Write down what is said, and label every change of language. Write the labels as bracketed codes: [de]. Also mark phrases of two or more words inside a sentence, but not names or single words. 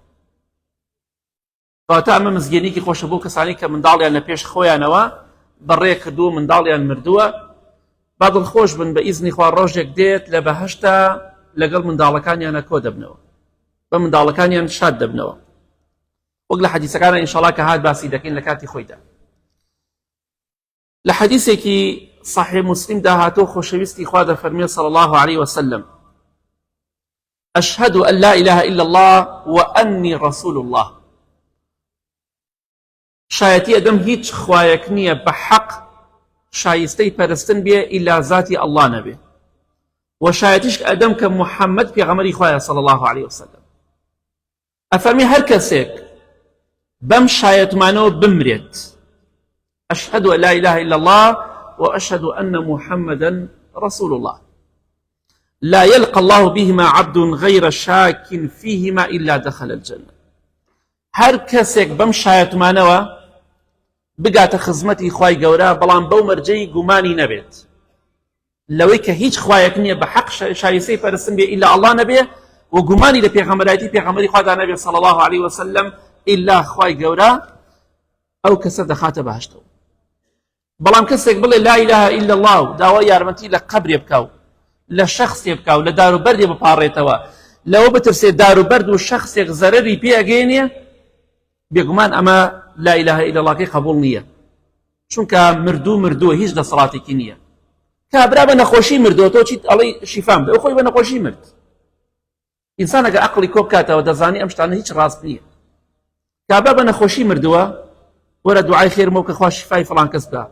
[ckb] کەواتە ئەمە مزگەنێکی خۆشە بۆ کەسانی کە منداڵیان لە پێش خۆیانەوە بەڕێ کردووە، منداڵیان مردووە، با دڵخۆش بن بە ئیزنی خوا ڕۆژێک دێت لە بەهەشتا لەگەڵ منداڵەکانیانە کۆ دەبنەوە، بە منداڵەکانیان شاد دەبنەوە. وەک لە حەدیثەکانە ئینشاڵڵا کە هات باسی دەکەین لە کاتی خۆیدا. لە حەدیثێکی صحیح مسلم داهاتوە خۆشەویستی خوا دەفەرمێ [ar] صلی الله عليه وسلم أشهد أن لا إله إلا الله وأني رسول الله. [ckb] شایەتی ئەدەم هیچ خوایەک نییە بە حەق شایستەی پەرستن بێ ئیلا ذاتی ئەڵڵا نەبێ، و شایەتیش ئەدەم کە محەممەد پێغەمبەری خوایە [ar] صلی الله عليه وسلم. [ckb] ئەفەرمی هەر کەسێک بەم شایەتمانەوە بمرێت [ar] أشهد أن لا إله إلا الله وأشهد أن محمدا رسول الله لا يلقى الله بهما عبد غير شاك فيهما إلا دخل الجنة. [ckb] هەر کەسێک بەم شایەتمانەوە بگاتە خزمەتی خوای گەورە بەڵام بەو مەرجەی گومانی نەبێت لەوەی کە هیچ خوایەک نییە بە حەق شایستەی پەرستن بێ ئیلا ئەڵڵا نەبێ، و گومانی لە پێغەمبەرایەتی پێغەمبەری خوادا نەبێ [ar] صلی الله عليه وسلم [ckb] ئیلا خوای گەورە ئەو کەسە دەخاتە بەهەشتەوە. بەڵام کەسێک بڵێ [ar] لا إله إلا الله [ckb] و داوای یارمەتی لە قەبرێ بکە و لە شەخصێ بکە و لە داروبەردێ بپاڕێتەوە، لەوە بترسێت داروبەرد و شەخصێک زەرەری پێ ئەگەێنێ، بێگومان ئەمە [ar] لا إله إلا الله [ckb] کەی قبول نییە، چونکە مردووە هیچ دەسەڵاتێکی نییە. کابرا بە نەخۆشی مردووە تۆ چیت ئەڵێی شیفام بدە، ئەو خۆی بە نەخۆشی مرد. ئینسان ئەگە عەقڵی کۆ بکاتەوە دەزانی ئەم شتانە هیچ ڕاست نییە. کابرا بە نەخۆشی مردووە وەرە دوعای خێرم بۆ بکە خوا شیفای فڵان کەس بکە.